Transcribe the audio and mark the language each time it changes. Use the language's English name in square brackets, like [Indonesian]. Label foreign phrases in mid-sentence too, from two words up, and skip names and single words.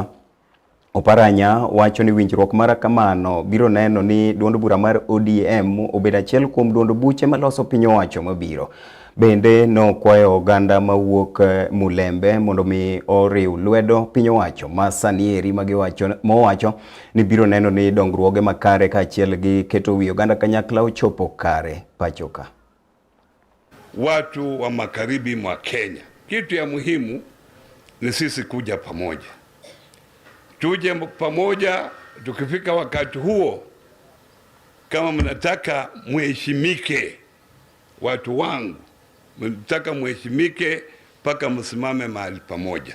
[Luo (Kenya and Tanzania)] Oparanya wacho ni winjruok mara kamano biro neno ni duond bura mar ODM obed achiel kuom duond buche maloso piny owacho mabiro. Bende no kwayo oganda mawuok Mulembe mondo mi oriw lwedo piny owacho ma sanieri mowacho ni biro neno ni dongruoge makare kaachiel gi keto wi oganda kanyakla ochopo kare pachoka. [Swahili] Watu wa magharibi mwa Kenya, kitu ya muhimu ni sisi kuja pamoja. Tuje pamoja, tukifika wakati huo, kama mnataka muheshimike, watu wangu, mnataka muheshimike mpaka msimame mahali pamoja.